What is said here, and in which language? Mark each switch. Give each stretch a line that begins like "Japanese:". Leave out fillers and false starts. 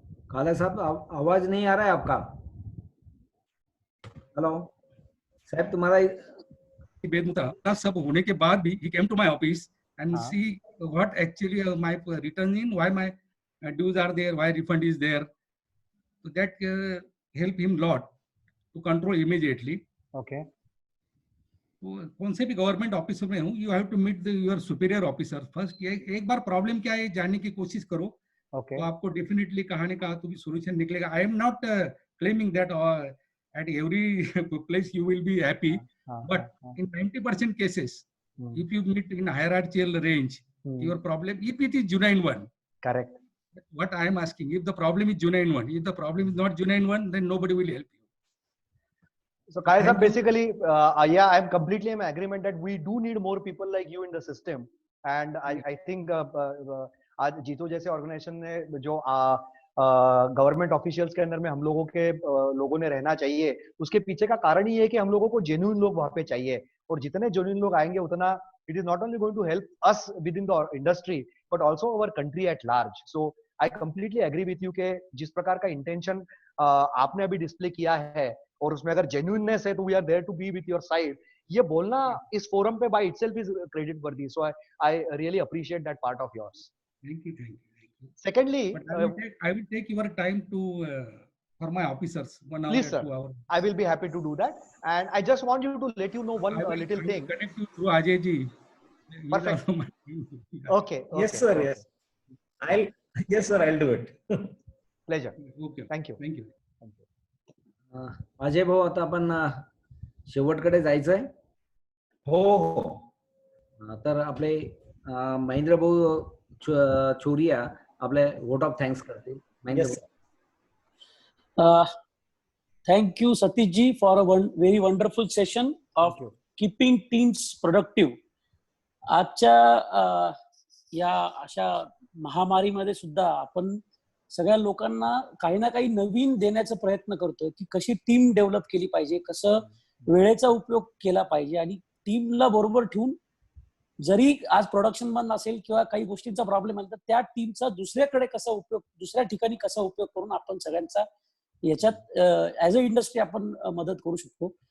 Hindi: काला साहब आवाज नहीं आ रहा है आपका. हेलो साहब, तुम्हारा बेदता सब होने के बाद भी
English: he came to my office and see what actually my return in, why my dues are there, why refund is there. So that help him lot to control immediately. Okay.
Hindi: कौन से भी गवर्नमेंट ऑफिसर में हूँ,
English: You have to meet your superior officer first.
Hindi: एक बार problem क्या है जानने की कोशिश करो. Okay. तो आपको डेफिनेटली कहा न कहा तो भी सोल्यूशन निकलेगा.
English: I am not claiming that at every place you will be happy, but in 90% cases, if you meet in hierarchical range, your problem, if it is genuine one. Correct. What I am asking, if the problem is genuine one, if the problem is not genuine one, then nobody will help you. So Kaya sir, basically, yeah, I'm completely in agreement that we do need more people like you in the system. And I think
Hindi: आज जीतो जैसे organisation ने जो government officials के अंदर में हम लोगों के लोगों ने रहना चाहिए, उसके पीछे का कारण ये है कि हम लोगों को जेन्युइन लोग वहां पे चाहिए. और जितने जेन्युइन लोग आएंगे उतना
English: It is not only going to help us with in the industry but also our country at large. So I completely agree with you
Hindi: के जिस प्रकार का इंटेंशन आपने अभी डिस्प्ले किया है और उसमें अगर जेन्युइननेस है तो
English: we are there to be with your side,
Hindi: ये बोलना इस फोरम पे
English: By itself is credit worthy. So I really appreciate that part of yours. Thank you. Secondly, I will take your time to for my officers 1 hour please or sir, 2 hours. I will be happy to do that, and I just want you to let you know one little thing. Connect you through Ajay ji. Perfect. Okay. Yes sir, yes. Yes sir, I'll do it. Pleasure. Okay. Thank you.
Marathi: Ajay भाऊ, आता आपण शेवटकडे जायचंय. हो. तर आपले महेंद्र भाऊ छोरिया आपले वोट ऑफ थँक्स करतील.
English: Thank you Satish ji for a very wonderful session of keeping teams productive.
Marathi: आजच्या या अशा महामारीमध्ये सुद्धा आपण सगळ्या लोकांना काही ना काही नवीन देण्याचा प्रयत्न करतोय की कशी टीम डेव्हलप केली पाहिजे, कसं वेळेचा उपयोग केला पाहिजे आणि टीमला बरोबर ठेवून जरी आज प्रोडक्शन बंद असेल किंवा काही गोष्टींचा प्रॉब्लेम आला तर त्या टीमचा दुसऱ्याकडे कसा उपयोग, दुसऱ्या ठिकाणी कसा उपयोग करून आपण सगळ्यांचा याच्यात
English: as a industry
Marathi: आपण मदत करू शकतो.